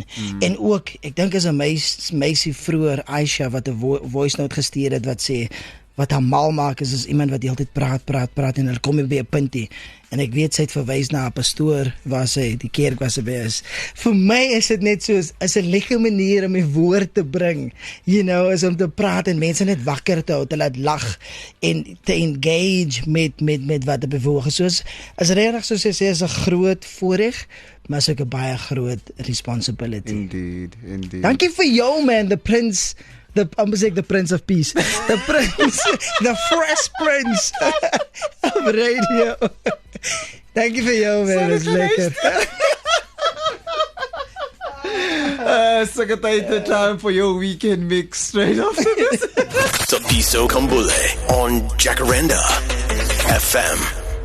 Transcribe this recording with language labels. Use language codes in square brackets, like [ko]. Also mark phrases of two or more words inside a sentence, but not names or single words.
[af] En ook, ek dink is 'n meisie vroeër, Aisha, wat 'n [en] voice note [af] gestuur het wat sê wat haar mal maak is iemand wat die hele tyd praat en hulle kom by 'n puntie. En ek weet sy het verwys na 'n pastoor waar sy die kerk waar sy by is. Vir my is dit net so is 'n lekker manier om die woord te bring. [en] You know, [af] is om te praat en mense net wakker te hou, te laat lag en te engage met wat er bewoog is. So is regtig soos sy sê is 'n groot voorreg, maar is ook 'n baie groot responsibility. [en] Indeed. [af] Dankie vir jou, man, [en] the Prince of Peace. The Prince, the Fresh Prince of Radio. [af] Dankie vir jou, man. Dis lekker. [en] Second time for your weekend mix straight after this. Tapiso Kambule on Jacaranda FM.